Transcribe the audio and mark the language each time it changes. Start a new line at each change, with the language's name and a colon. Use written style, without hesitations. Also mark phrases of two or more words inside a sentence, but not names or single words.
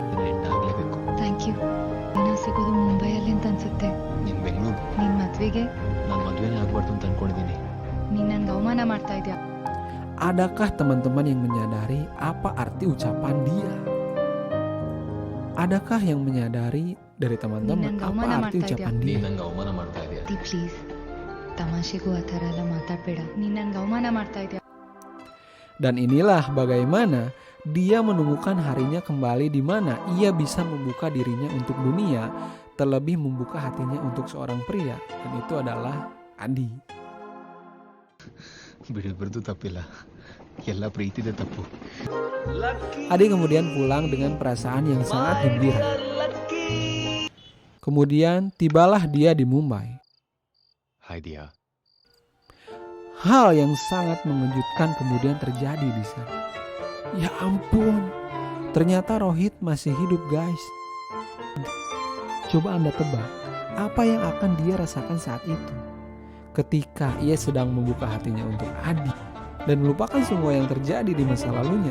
Kannada: ಎಂಡಾಗಲೇಬೇಕು.
English: thank you.
Kannada: ನೀನು ಸಿಗೋದು ಮುಂಬೈಯಲ್ಲಿ ಅಂತ ಅನ್ಸುತ್ತೆ. ನೀನು ಬೆಂಗಳೂರು ನಿನ್ನ ಮದ್ವೆಗೆ ನಾನು ಮದುವೆನೇ ಆಗ್ಬಾರ್ದು ಅಂತ ಅನ್ಕೊಂಡಿದ್ದೀನಿ. ನೀನು ನನ್ಗೆ ಅವಮಾನ ಮಾಡ್ತಾ ಇದೆಯಾ?
Indonesian: Adakah teman-teman yang menyadari apa arti ucapan dia? Adakah yang menyadari dari teman-teman Ninang apa
Kannada: ಅವಮಾನ
Indonesian: arti
Kannada: ಮಾಡ್ತಾ
Indonesian: ucapan
Kannada: ನೀನು
Indonesian: dia?
Kannada: ನಂಗೆ ಅವಮಾನ ಮಾಡ್ತಾ ಇದೀಯ. ಪ್ಲೀಸ್ ತಮಾಷೆಗೂ ಆ ಥರ ಎಲ್ಲ ಮಾತಾಡಬೇಡ. ನೀನು ನನ್ಗೆ ಅವಮಾನ ಮಾಡ್ತಾ ಇದೆಯಾ?
Indonesian: Dan inilah bagaimana dia menemukan harinya kembali di mana ia bisa membuka dirinya untuk dunia, terlebih membuka hatinya untuk seorang pria, dan itu adalah Adi.
Kannada: ಬಿಡಬಾರ್ದು ತಪ್ಪಿಲ್ಲ, ಎಲ್ಲ ಪ್ರೀತಿದೆ ತಪ್ಪು.
Indonesian: Adi kemudian pulang dengan perasaan yang sangat gembira. Kemudian tibalah dia di Mumbai.
Kannada: ಹಾಯ್ ದಿಯಾ.
Indonesian: Hal yang sangat mengejutkan kemudian terjadi di sana. Ya ampun, ternyata Rohit masih hidup guys. Coba Anda tebak, apa yang akan dia rasakan saat itu? Ketika ia sedang membuka hatinya untuk Adi dan melupakan semua yang terjadi di masa lalunya.